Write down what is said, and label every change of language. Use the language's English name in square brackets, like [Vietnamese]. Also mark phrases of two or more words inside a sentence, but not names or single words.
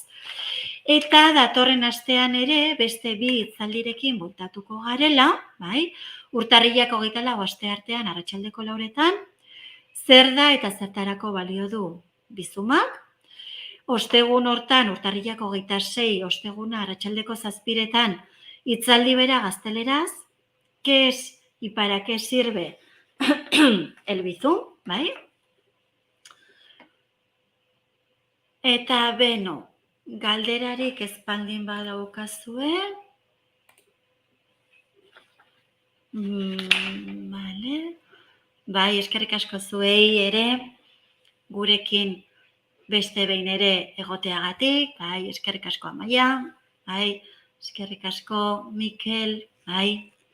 [Basque] Eta datorren astean ere, beste 2 hitzaldirekin bueltatuko garela, urtarrilak 24 asteartean arratsaldeko 4etan, zer da eta zertarako balio du bizumak, ostegun hortan, urtarrilak 26 osteguna arratsaldeko 7etan, hitzaldi bera gazteleraz, [Spanish] ¿qué es y para qué sirve el bizum? [Basque] Eta beno, galderarik ezpaldin badaukazue. Eskerrik asko zuei ere gurekin beste behin ere egoteagatik, bai, eskerrik asko Amaia, bai, eskerrik asko Mikel, bai.